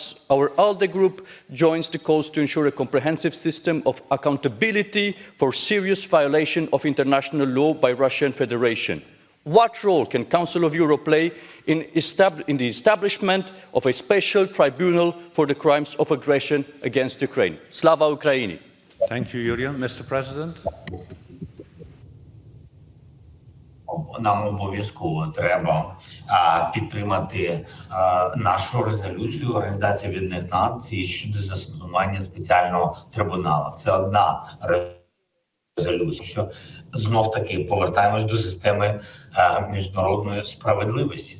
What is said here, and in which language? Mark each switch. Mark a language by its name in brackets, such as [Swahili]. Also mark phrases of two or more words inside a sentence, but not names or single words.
[English] Our ALDE group joins the calls to ensure a comprehensive system of accountability for serious violation of international law by Russian Federation. What role can Council of Europe play in the establishment of a special tribunal for the crimes of aggression against Ukraine? [Ukrainian] Слава Україні! [English] Thank you, Julian. Mr. President. [Ukrainian] Нам обов'язково треба підтримати нашу резолюцію Організації Об'єднаних Націй щодо заснування спеціального трибуналу. Це одна резолюція, що знов-таки повертаємось до системи міжнародної справедливості.